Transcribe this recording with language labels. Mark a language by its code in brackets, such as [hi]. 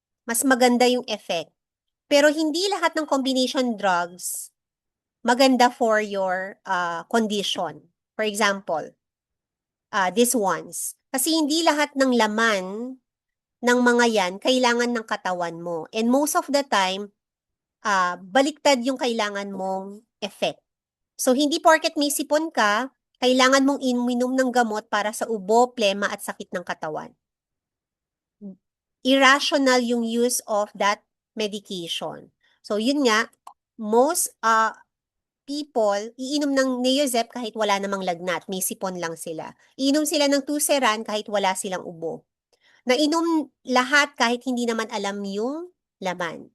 [tl] Mas maganda yung effect. Pero hindi lahat ng combination drugs maganda [en] for your condition. For example, these ones. [tl] Kasi hindi lahat ng laman ng mga yan kailangan ng katawan mo. [en] And most of the time, [tl] baliktad yung kailangan mong [en] effect. [tl] So, hindi porket may sipon ka, kailangan mong inuminom ng gamot para sa ubo, plema, at sakit ng katawan. [en] Irrational yung use of that medication. [tl] So, yun nga, [en] most people, [tl] iinom ng Neozep kahit wala namang lagnat, may sipon lang sila. Iinom sila ng Tuceran kahit wala silang ubo. Nainom lahat kahit hindi naman alam yung laman.